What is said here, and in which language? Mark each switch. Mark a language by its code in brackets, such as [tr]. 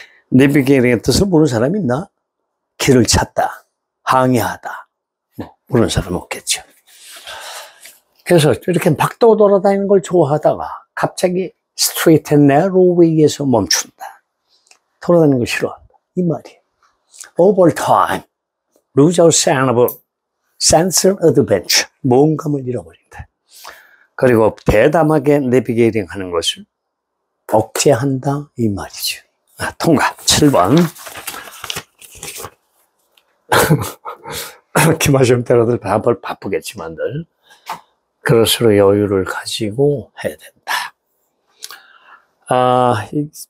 [ko] 내비게이팅의 뜻을 모르는 사람이 있나? 길을 찾다, 항해하다. 모르는 사람 없겠죠. 그래서 이렇게 막 돌아다니는 걸 좋아하다가 갑자기 스트레이트 앤 내로 웨이에서 멈춘다. 돌아다니는 걸 싫어한다. 이 말이에요. [en] Over time, lose our sense of adventure. [ko] 모험감을 잃어버린다. 그리고 대담하게 내비게이팅 하는 것을 억제한다. 이 말이죠. 통과. 7번. 기말시험 때라도 답을 바쁘겠지만들 그럴수록 여유를 가지고 해야 된다.